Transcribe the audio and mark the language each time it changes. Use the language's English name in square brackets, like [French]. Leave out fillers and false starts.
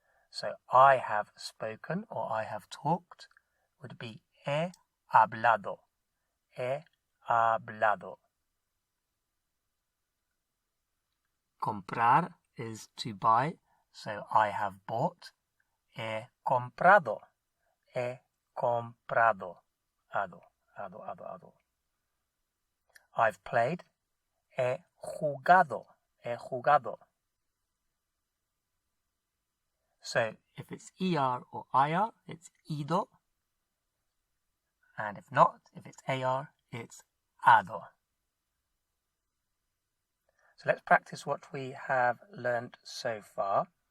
[English] So I have spoken or I have talked would be [Spanish] he hablado, he hablado. [English] Comprar is to buy, so I have bought, [Spanish] he comprado, he comprado, ado, ado, ado, ado. [English] I've played, [Spanish] he jugado, he jugado. [English] So if it's ER or IR, it's ido, and if not, if it's AR, it's ado. So let's practice what we have learned so far.